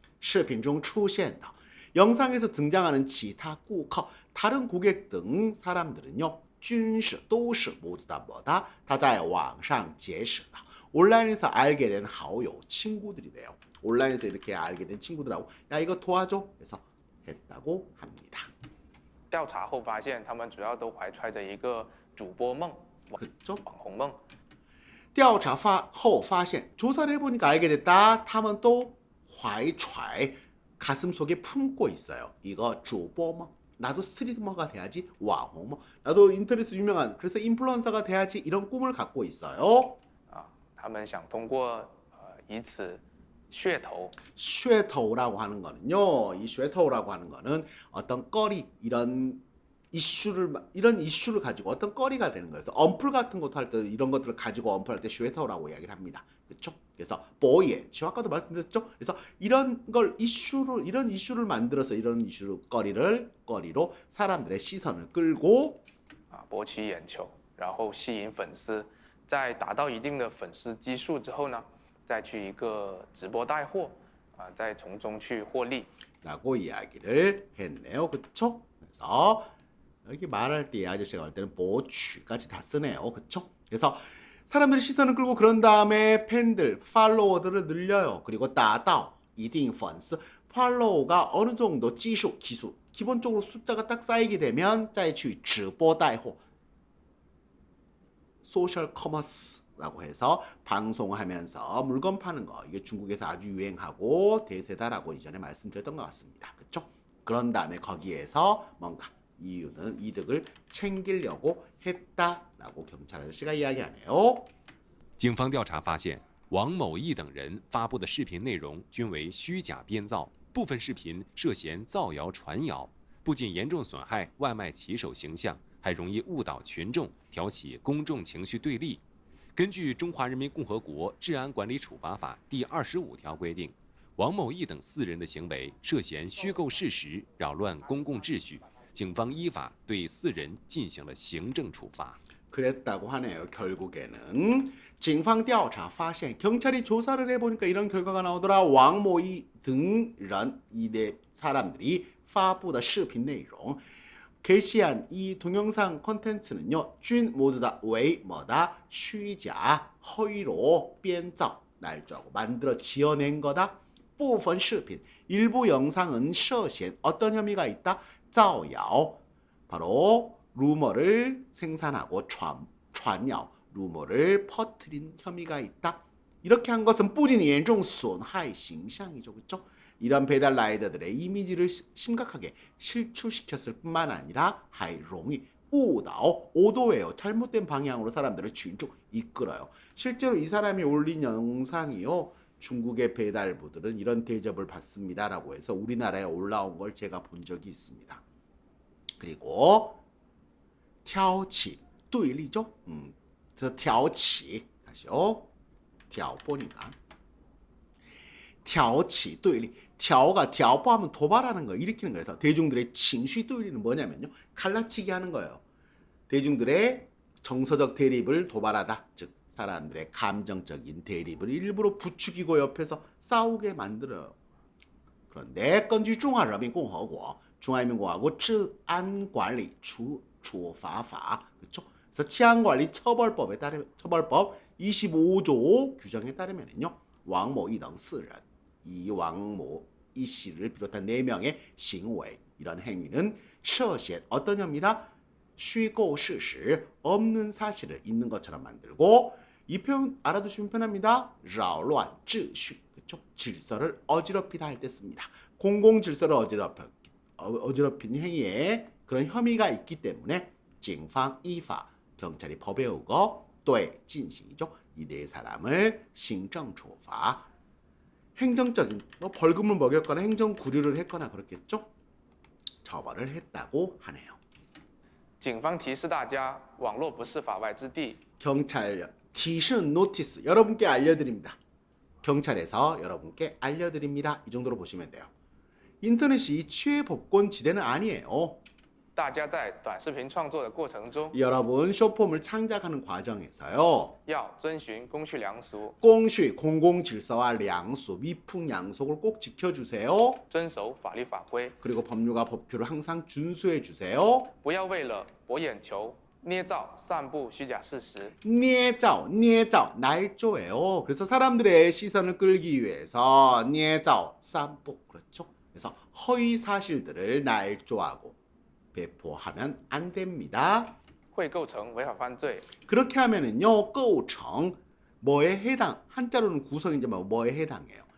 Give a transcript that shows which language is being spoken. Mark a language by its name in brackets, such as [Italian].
[Chinese] 视频中出现的 [Korean] 영상에서 등장하는 기타 顾客 다른 고객 등 사람들은요. [Chinese] 均是都是 [Korean] 모두 다 뭐다? 다 [Chinese] 在网上结识的 [Korean] 온라인에서 알게 된 好友 친구들이래요. 온라인에서 이렇게 알게 된 친구들하고 야 이거 도와줘 해서 했다고 합니다. [Chinese] 调查后发现，他们主要都怀揣着一个主播梦、 [Korean] 그렇죠? [Chinese] 网红梦。调查后发现 [Korean] 조사를 해보니까 알게 됐다. [Chinese] 他们都怀揣 [Korean] 가슴속에 품고 있어요. 이거 主播梦 나도 스트리머가 돼야지. 왕홍 나도 인터넷 유명한 그래서 인플루언서가 돼야지. 이런 꿈을 갖고 있어요. [Chinese] 他们想通过以此噱头 [Korean] 噱头라고 하는 거는요. 이 噱头라고 하는 거는 어떤 거리 이런 이슈를 가지고 어떤 거리가 되는 거예요. 그래서 언플 같은 것도 할 때 이런 것들을 가지고 언플할 때 噱头라고 이야기를 합니다. 그렇죠? 그래서 보예, 아까도 말씀드렸죠. 그래서 이런 이슈를 만들어서 이런 이슈 거리로 사람들의 시선을 끌고 [Chinese] 博取眼球，然后吸引粉丝，在达到一定的粉丝基数之后呢，再去一个直播带货，再从中去获利。 [Korean] 라고 이야기를 했네요. 그렇죠? 그래서 여기 말할 때 아저씨가 할 때는 보취까지 다 쓰네요. 그렇죠? 그래서 사람들의 시선을 끌고 그런 다음에 팬들, 팔로워들을 늘려요. 그리고 따다오, 이딩 펀스, 팔로워가 어느 정도 기수, 기본적으로 숫자가 딱 쌓이게 되면 [Chinese] 再去直播带货 [Korean] 소셜 커머스라고 해서 방송하면서 물건 파는 거 이게 중국에서 아주 유행하고 대세다라고 이전에 말씀드렸던 것 같습니다. 그렇죠? 그런 다음에 거기에서 뭔가 이득을 챙기려고 했다라고 경찰 아저씨가 이야기하네요. [Chinese] 警方调查发现，王某义等人发布的视频内容均为虚假编造，部分视频涉嫌造谣传谣，不仅严重损害外卖骑手形象，还容易误导群众，挑起公众情绪对立。根据《中华人民共和国治安管理处罚法》第25条规定，王某义等4人的行为涉嫌虚构事实，扰乱公共秩序。警方依法对4人进行了行政处罚。 [Korean] 그랬다고 하네요. 결국에는 [Chinese] 警方调查发现 [Korean] 경찰이 조사를 해보니까 이런 결과가 나오더라. 왕모이 등 이런 이대 사람들이 [Chinese] 发布的视频内容 [Korean] 게시한 이 동영상 콘텐츠는요. 均 모두 다为 뭐다? 虚假 허위로 编造 날조하고 만들어 지어낸 거다. [Chinese] 部分视频 [Korean] 일부 영상은 涉嫌 어떤 혐의가 있다? [Chinese] 造谣 [Korean] 바로 루머를 생산하고 [Chinese] 传谣 [Korean] 루머를 퍼뜨린 혐의가 있다. 이렇게 한 것은 [Chinese] 不仅严重损害形象 [Korean] 이죠. 그렇죠? 이런 배달 라이더들의 이미지를 심각하게 실추시켰을 뿐만 아니라 [Chinese] 还容易 [Korean] 误导, 오도예요. 잘못된 방향으로 사람들을 쭉 이끌어요. 실제로 이 사람이 올린 영상이요. 중국의 배달부들은 이런 대접을 받습니다라고 해서 우리나라에 올라온 걸 제가 본 적이 있습니다. 그리고 [Chinese] 挑起, 对立 [Korean] 죠? 挑起, 다시요. 挑보니까. [Chinese] 挑起对立. [Korean] 挑가 挑보하면 도발하는 거, 일으키는 거예요. 그래서 대중들의 [Chinese] 情绪 对立 [Korean] 는 뭐냐면요. 갈라치기 하는 거예요. 대중들의 정서적 대립을 도발하다. 즉 사람들의 감정적인 대립을 일부러 부추기고 옆에서 싸우게 만들어요. 그런데 [Chinese] 根据中华人民共和国 [Korean] 중화인민공화국 [Chinese] 治安管理处罚法 [Korean] 그렇죠? 그래서 치안관리 처벌법에 따르면 처벌법 25조 규정에 따르면요. 왕모 이등 4人 이 왕모 이 씨를 비롯한 4명의 行为 이런 행위는 涉嫌 어떤 혐의다? [Chinese] 虚构事实 [Korean] 없는 사실을 있는 것처럼 만들고 이 표현 알아두시면 편합니다. [Chinese] 扰乱秩序 [Korean] 그렇죠? 질서를 어지럽히다 할 때 씁니다. 공공 질서를 어지럽힌 행위에 그런 혐의가 있기 때문에 [Chinese] 警方依法 [Korean] 경찰이 법에 의거 [Chinese] 对进行 [Korean] 이죠. 이 4사람을 [Chinese] 行政处罚 [Korean] 행정적인 벌금을 먹였거나 행정 구류를 했거나 그렇겠죠. 처벌을 했다고 하네요. [Chinese] 警方提示大家，网络不是法外之地。 [Korean] 경찰提示 노티스 여러분께 알려드립니다. 경찰에서 여러분께 알려드립니다. 이 정도로 보시면 돼요. 인터넷이 취해법권 지대는 아니에요. [Chinese] 大家在短视频创作的过程中， [Korean] 여러분 쇼폼을 창작하는 과정에서요. [Chinese] 要遵循公序良俗， [Korean] 공序공공 질서와 량수 미풍 양속을 꼭 지켜주세요. [Chinese] 遵守法律法规， [Korean] 그리고 법률과 법규를 항상 준수해 주세요. [Chinese] 不要为了博眼球、捏造、散布虚假事实。 [Korean] 捏造 날조예요. 그래서 사람들의 시선을 끌기 위해서 [Chinese] 捏造 散布 [Korean] 그렇죠. 그래서 허위 사실들을 날조하고 배포하면 안 됩니다. [Chinese] 会构成违法犯罪， [Korean] 그렇게 하면은요, 构成 뭐에 해당, 한자로는 구성이지만 뭐에 해당해요.